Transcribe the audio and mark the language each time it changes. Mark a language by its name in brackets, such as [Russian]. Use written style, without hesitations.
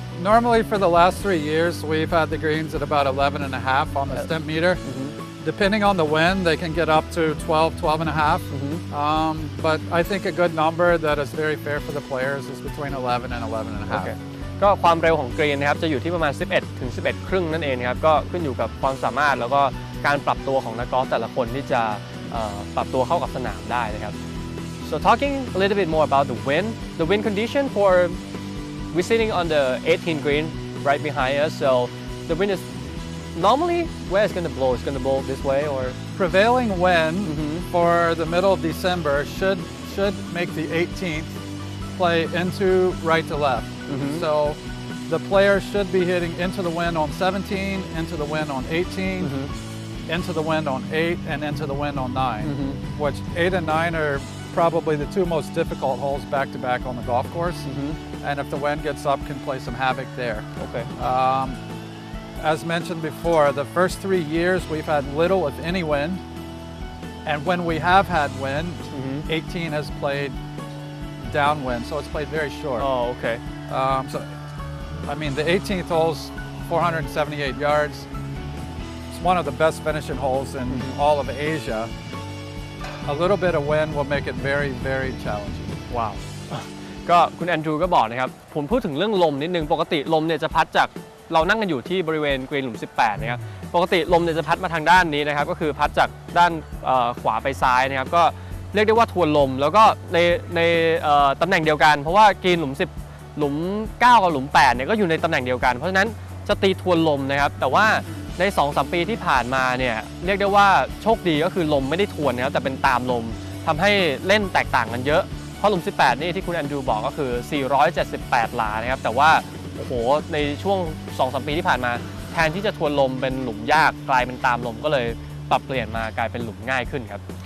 [English] Normally for the last 3 years we've had the greens at about 11 and a half on the stimp meter. Depending on the wind, they can get up to 12 and a half. But I think a good number that is very fair for the players is between 11 and 11 and a half. [Thai] ก็ความเร็วของกรีนนะครับจะอยู่ที่ประมาณ 11 ถึง 11 ครึ่งนั่นเองนะครับก็ขึ้นอยู่กับความสามารถแล้วก็การปรับตัวของนักกอล์ฟแต่ละคนที่จะปรับตัวเข้ากับสนามได้นะครับ [English] So talking a little bit more about the wind condition for we're sitting on the 18 green right behind us so the wind is normally where it's going to blow it's going to blow this way or prevailing wind for the middle of December should make the 18th play into right to left. So the players should be hitting into the wind on 17, into the wind on 18, into the wind on 8, and into the wind on 9, which 8 and 9 are probably the two most difficult holes back to back on the golf course. And if the wind gets up, can play some havoc there. Okay. As mentioned before, the first 3 years we've had little, if any, wind. And when we have had wind, 18 has played downwind, so it's played very short. Oh, okay. So, I mean, the 18th hole's 478 yards. It's one of the best finishing holes in all of Asia. A little bit of wind will make it very, very challenging. Wow. [Thai] ก็คุณแอนดรูก็บอกนะครับผมพูดถึงเรื่องลมนิดนึงปกติลมเนี่ยจะพัดจากเรานั่งกันอยู่ที่บริเวณกรีนหลุม 18 นะครับปกติลมเนี่ยจะพัดมาทางด้านนี้นะครับก็คือพัดจากด้านขวาไปซ้ายนะครับก็เรียกได้ว่าทวนลมแล้วก็ใน ตำแหน่งเดียวกันเพราะว่ากรีนหลุม 10 หลุม 9 กับหลุม 8 เนี่ยก็อยู่ในตำแหน่งเดียวกันเพราะฉะนั้นจะตีทวนลมนะครับแต่ว่าใน 2-3 ปีที่ผ่านมาเนี่ยเรียกได้ว่าโชคดีก็คือลมไม่ได้ทวนนะครับแต่เป็นตามลมทำให้เล่นแตกต่างกันเยอะเพราะหลุม 18 นี่ที่คุณแอนดรูบอกก็คือ 478 หลานะครับแต่ว่าโอ้โหในช่วง 2-3 ปีที่ผ่านมาแทนที่จะทวนลมเป็นหลุมยากกลายเป็นตามลมก็เลยปรับเปลี่ยนมากลายเป็นหลุมง่ายขึ้นครับ